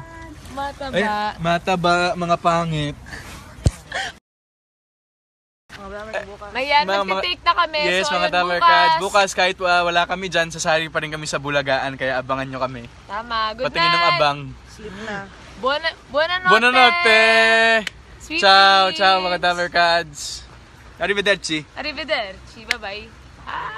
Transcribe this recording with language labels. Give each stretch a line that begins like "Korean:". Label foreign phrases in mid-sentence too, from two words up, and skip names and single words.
Filipino: Mataba. Ay, mataba, mga pangit. Ayan, Mga- magti-take na kami. Yes, so, mga ayun, Dabbercads. Bukas kahit wala kami dyan, sasali pa rin kami sa Bulagaan, kaya abangan nyo kami. Tama. Good Patingin ng night. abang. Sleep na.
Italian: Buonanotte. Buonanotte! Sweet Ciao, dreams. ciao mga Dabbercads. Arrivederci. Arrivederci.
English: Bye-bye.